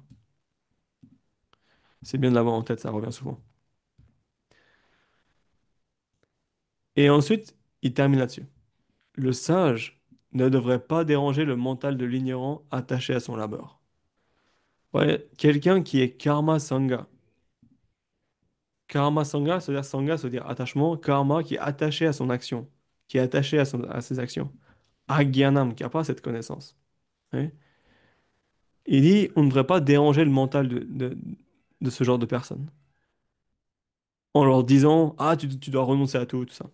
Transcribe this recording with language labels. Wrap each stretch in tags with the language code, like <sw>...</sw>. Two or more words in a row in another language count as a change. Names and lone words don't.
<fr>C'est bien de l'avoir en tête, ça revient souvent. Et ensuite, il termine là-dessus. Le sage ne devrait pas déranger le mental de l'ignorant attaché à son labeur. Ouais, quelqu'un qui est</fr> <sa>karma sangha. Karma sangha,</sa> <fr>ça veut dire attachement. Karma qui est attaché à son action, qui est attaché à ses actions. Agyanam, qui n'a pas cette connaissance. Ouais. Il dit, on ne devrait pas déranger le mental de ce genre de personnes. En leur disant, ah, tu dois renoncer à tout, tout ça.</fr>